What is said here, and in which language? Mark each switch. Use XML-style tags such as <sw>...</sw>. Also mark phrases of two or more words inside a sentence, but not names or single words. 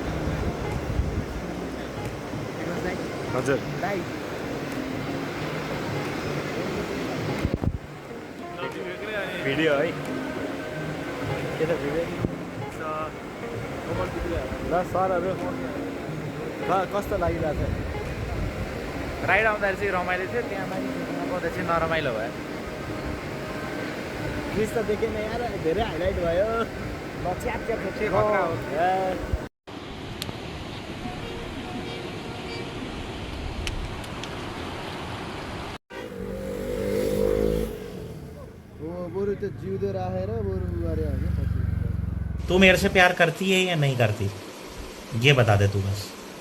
<ne>हजुर भिडियो है के त भिडियो ल सरहरू कस्तो लागिरहेको छ? राइड आउँदाखेरि चाहिँ रमाइलो थियो, त्यहाँ माथि आउँदा चाहिँ नरमाइलो भयो। ब्रिज त देखेन यार, धेरै हाइलाइट भयो। च्याप च्याप</ne> <hi>तू मेरे से प्यार करती है या नहीं करती, ये बता दे तू बस।</hi>